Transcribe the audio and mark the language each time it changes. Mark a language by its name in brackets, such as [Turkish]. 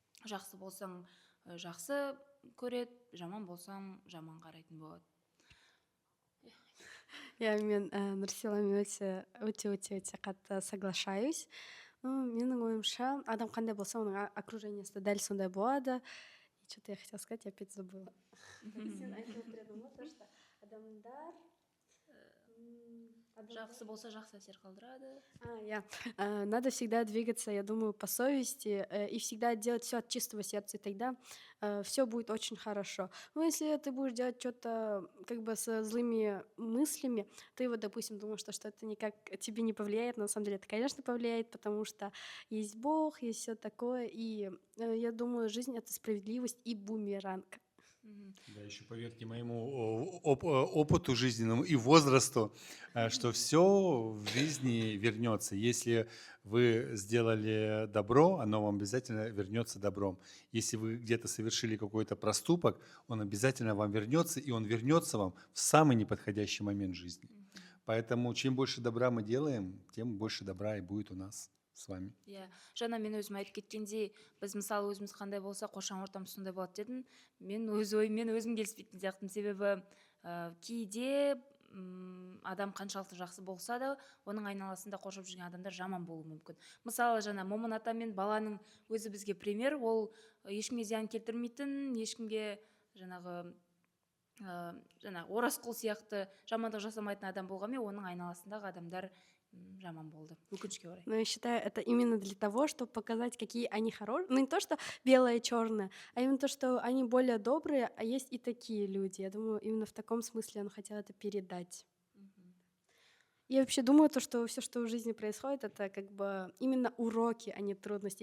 [Kazakh] Жақсы болсаң жақсы көреді, жаман болсаң жаман қарайтын болады. Я мен Нұрсиламен өте қатты соглашаюсь. Менің ойымша, адам қандай болса, оның окружениесі дәл сондай болады. [Russian] И что-то я хотела сказать, я опять забыла. [Kazakh] Сен айтып отыр [Russian] то, что [Kazakh] адамдар Жақсы болса жақсы әсер қалдырады. [Russian] Надо всегда двигаться, я думаю, по совести и всегда делать все от чистого сердца, и тогда все будет очень хорошо. Но если ты будешь делать что-то как бы со злыми мыслями, ты вот, допустим, думаешь, что это никак тебе не повлияет, но на самом деле это, конечно, повлияет, потому что есть Бог, есть все такое, и я думаю, жизнь — это справедливость и бумеранг. Да, еще поверьте моему опыту жизненному и возрасту, что все в жизни вернется. Если вы сделали добро, оно вам обязательно вернется добром. Если вы где-то совершили какой-то проступок, он обязательно вам вернется, и он вернется вам в самый неподходящий момент жизни. Поэтому чем больше добра мы делаем, тем больше добра и будет у нас с вами. [Kazakh] Иә, жаңа мен өзім айтып кеткендей, біз мысалы өзіміз қандай болса, қоршаған ортамыз сондай болады дедім. Мен өз ойыммен өзім келіспейтін сияқтымын, себебі кейде адам қаншалықты жақсы болса да, оның айналасында қоршап жүрген адамдар жаман болуы мүмкін. Мысалы, жаңа Момын ата мен баланың өзі бізге пример, ол ешкімге зиян келтірмейтін, ешкімге жаңағы Оразқұл сияқты жамандық жасамайтын адам болғанмен, оның айналасындағы адамдар жаман болды, өкінішке орай. [Russian] Но я считаю, это именно для того, чтобы показать, какие они хорошие. Ну, не то, что белое и черное, а именно то, что они более добрые, а есть и такие люди. Я думаю, именно в таком смысле он хотел это передать. Я вообще думаю, то, что все, что в жизни происходит, это как бы именно уроки, а не трудности.